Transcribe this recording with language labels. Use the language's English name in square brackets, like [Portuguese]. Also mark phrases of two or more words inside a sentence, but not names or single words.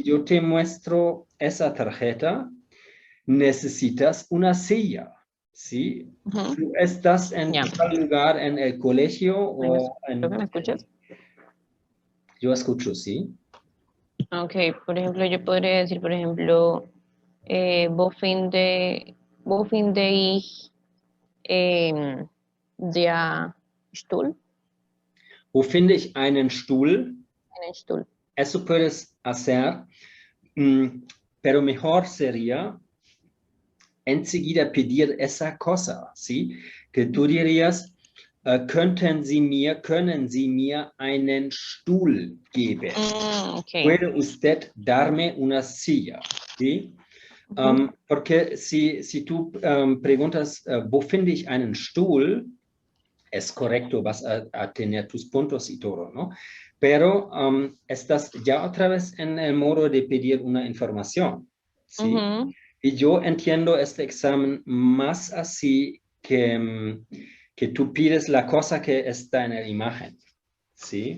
[Spanish] si yo te muestro esa tarjeta, necesitas una silla, ¿sí? Ujú. Tú estás en Ya. tal lugar en el colegio o ¿Creo que me escuchas? Yo escucho, ¿sí? Ok, por ejemplo, yo podría decir, por ejemplo, [German] wo finde ich der Stuhl? Wo finde ich einen Stuhl? Einen Stuhl. [Spanish] Eso puedes hacer, pero mejor sería enseguida pedir esa cosa, ¿sí? Que tú dirías, [German] können Sie mir einen Stuhl geben? Ok. [Spanish] ¿Puede usted darme una silla? ¿Sí? Ujú. Porque si tú preguntas, [German] ¿wo finde ich einen Stuhl? [Spanish] Es correcto, vas a tener tus puntos y todo, ¿no? Pero estás ya otra vez en el modo de pedir una información, ¿sí? Ujú. Y yo entiendo este examen más así que tú pides la cosa que está en la imagen, ¿sí?